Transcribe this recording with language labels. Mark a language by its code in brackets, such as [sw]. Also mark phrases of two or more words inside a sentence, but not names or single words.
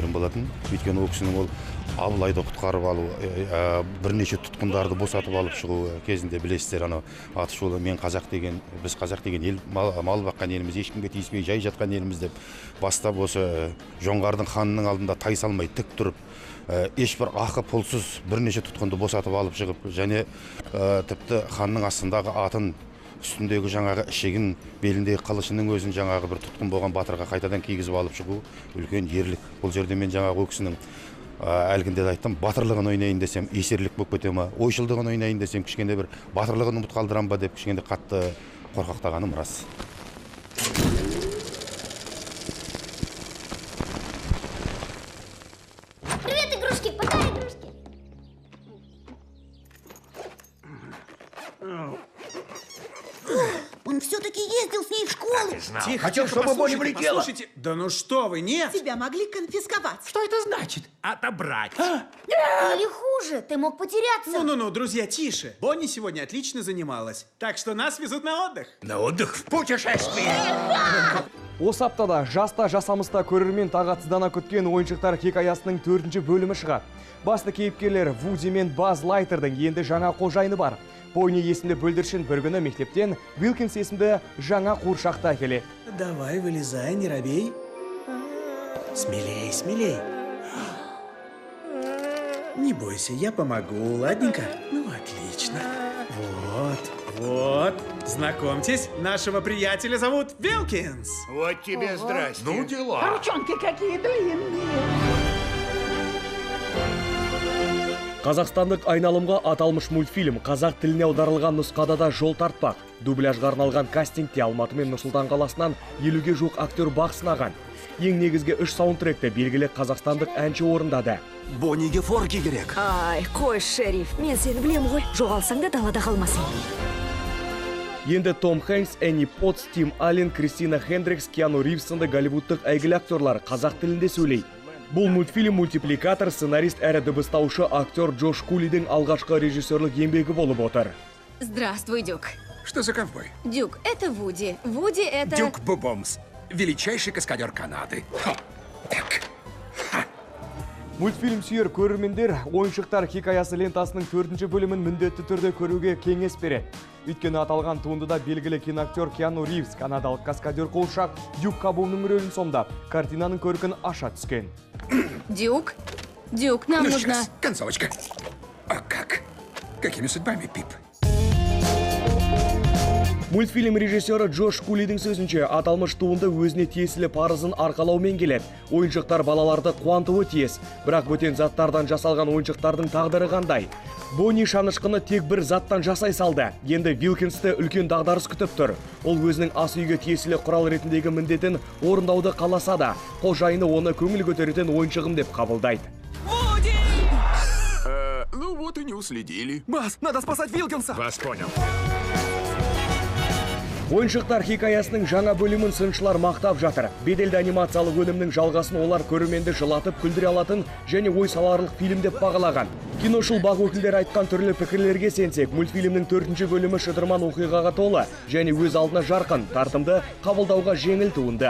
[kk] Өйткені ол кісінің ол Абылайды құтқарып алу, бірнеше тұтқындарды босатып алып шығу кезінде білесіздер, анау атышулы мен қазақ деген, біз қазақ деген ел, мал баққан еліміз, ешкімге тиіспей жай жатқан еліміз деп бастап осы жоңғардың ханының алдында тай салмай тік тұрып, ешбір ақы пұлсыз бірнеше тұтқынды босатып алып шығып, және тіпті ханның астындағы атын, үстіндегі жаңағы ішегін, беліндегі қылышының өзін жаңағы бір тұтқын болған батырға қайтадан кигізіп алып шығу үлкен ерлік. Бұл жерде мен жаңағы ол кісінің әлгінде айттым, батырлығын ойнайын десем, есерлік болып кете ма, ойшылдығын ойнайын десем, кішкене бір батырлығын ұмыт қалдырам ба деп кішкене қатты қорқақтағаным рас. [ru] Привет, игрушки, пока, игрушки. Он все-таки ездил с ней в школу. Тихо, хотел, чтобы Бонни полетела. Послушайте, да ну что вы, нет. Тебя могли конфисковать. Что это значит? Отобрать. Или хуже, ты мог потеряться. Ну, друзья, тише. Бонни сегодня отлично занималась. Так что нас везут на отдых. На отдых? В путешествие. [kk] Осы аптада жаста жасамыста көрермен тағатсыздана күткен ойыншықтар хикаясының 4-ші бөлімі шығады. Басты кейіпкерлер Вуди мен Баз Лайтердің енді жаңа қожайыны бар. Пойни есімді бүлдіршін бір күні мектептен Вилкинс есімді жаңа қуыршақта келеді. [ru] Давай, вылезай, не робей. Смелей, смелей. Не бойся, я помогу, ладненько? Ну, отлично. Вот. Знакомьтесь, нашего приятеля зовут Вилкинс. Вот тебе здрасте. Ну, дела. Ручонки какие длинные. [kk] Қазақстандық айналымға аталмыш мультфильм қазақ тіліне аударылған нұсқада да жол тартпақ. Дубляжға арналған кастингте Алматы мен Нұрсұлтан қаласынан 50-ге жуық актер бақ сынаған. Ең негізгі 3 саундтректі белгілі қазақстандық әнші орындады. Бонниге форки керек. Ай, қой, шериф, мен сені білем ғой. Жоғалсаң да далада қалмасын. Енді Том Хэнкс, Энни Потс, Тим Аллен, Кристина Хендрикс, Киану Ривз сынды голливудтық әйгілі актерлар қазақ тілінде сөйлейді. Бұл мультфильм мультипликатор, сценарист әрі дыбыстаушы актер Джош Кулидің алғашқы режиссерлік еңбегі болып отыр. [ru] Здравствуй, Дюк. Что за ковбой? Дюк, это Вуди. Вуди это... Дюк Бубомс, величайший каскадер Канады. [kk] Мультфильм сүйер көрермендер ойыншықтар хикаясы лентасының 4-ші бөлімін міндетті түрде көруге кеңес береді. Өйткені аталған туындыда белгілі киноактер Киану Ривз, канадалық каскадер қуыршақ Дюк Кабумның рөлін сомдап, картинаның көркін аша түскен. [ru] Дюк, нам нужно... Сейчас, концовочка. А как? Какими судьбами, Пип? [kk] Мультфильм режиссері Джош Кулидің сөзінше, аталмыш туынды өзіне тиесілі парызын арқалаумен келеді. Ойыншықтар балаларды қуантуы тиіс, бірақ бөтен заттардан жасалған ойыншықтардың тағдыры қандай. Бонни шанышқыны тек бір заттан жасай салды. Енді Вилкинсті үлкен дағдарыс күтіп тұр. Ол өзінің ас үйге тиесілі құрал ретіндегі міндетін орындауды қаласа да, қожайыны оны көңіл көтеретін ойыншығым деп қабылдайды. [ru] Ну вот и не уследили. Бас, надо спасать Вилкинса. Вас понял. [kk] Ойыншықтар хикаясының жаңа бөлімін сыншылар мақтап жатыр. Беделді анимациялық өнімнің жалғасын олар көрерменді жылатып күлдіре алатын және ой саларлық фильм деп бағалаған. Киношыл бақ өкілдері айтқан түрлі пікірлерге сенсек, мультфильмнің 4-ші бөлімі шытырман оқиғаға толы және өз алдына жарқын, тартымды, қабылдауға жеңіл туынды.